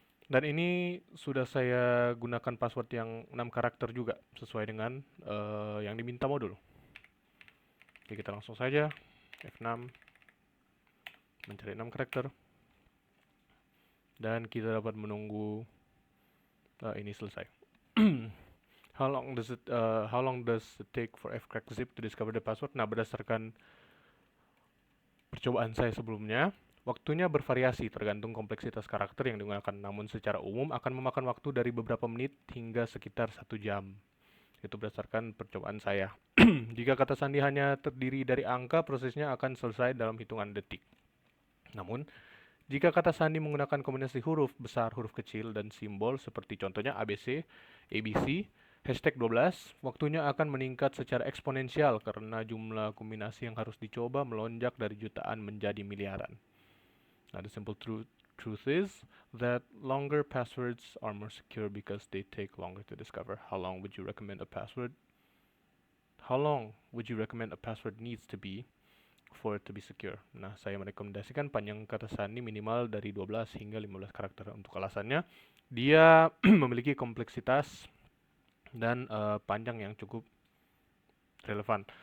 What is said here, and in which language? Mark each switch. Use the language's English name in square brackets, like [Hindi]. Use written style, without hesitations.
[Indonesian] Dan ini sudah saya gunakan password yang 6 karakter juga sesuai dengan yang diminta modul. Oke, kita langsung saja F6 mencari 6 karakter. Dan kita dapat menunggu ini selesai. [English] How long does it take for fcrackzip to discover the password? [Indonesian] Nah, berdasarkan percobaan saya sebelumnya, waktunya bervariasi tergantung kompleksitas karakter yang digunakan. Namun secara umum akan memakan waktu dari beberapa menit hingga sekitar 1 jam. Itu berdasarkan percobaan saya. Jika kata sandi hanya terdiri dari angka, prosesnya akan selesai dalam hitungan detik. Namun, jika kata sandi menggunakan kombinasi huruf besar, huruf kecil, dan simbol seperti contohnya ABC, ABC, hashtag 12, waktunya akan meningkat secara eksponensial karena jumlah kombinasi yang harus dicoba melonjak dari jutaan menjadi miliaran. [English] Now, the simple truth is that longer passwords are more secure because they take longer to discover. How long would you recommend a password needs to be for it to be secure? [Indonesian] Nah, saya merekomendasikan panjang kata sandi minimal dari 12 hingga 15 karakter. Untuk alasannya, dia memiliki kompleksitas dan panjang yang cukup relevan.